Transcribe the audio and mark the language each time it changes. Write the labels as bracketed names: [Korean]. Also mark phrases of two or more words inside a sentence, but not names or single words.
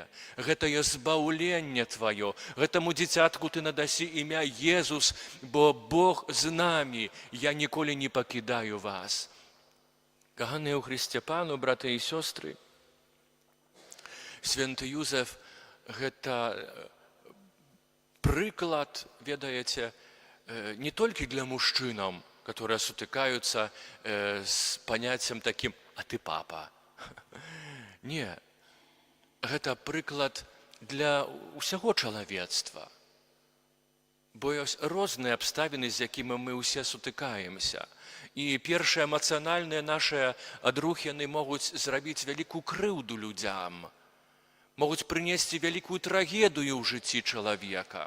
[Belarusian] Гэта ёсць збаўленне тваё. Гэтаму дзіцятку ты надасі імя Езус, бо Бог з намі, я ніколі не пакідаю вас. Каханыя ў Хрысце Пану, браты і сёстры, святы Юзеф гэта прыклад, ведаеце, не толькі для мужчынаў, [Russian] которые сутыкаются с понятием таким «а ты папа». [Belarusian] Не, гэта прыклад для ўсяго чалавецтва. Бо ёсць розныя абставіны, з якімі мы ўсе сутыкаемся. І першыя эмацыянальныя нашыя адрухі, яны могуць зрабіць вялікую крыўду людзям, могуць прынесці вялікую трагедыю ў жыцці чалавека.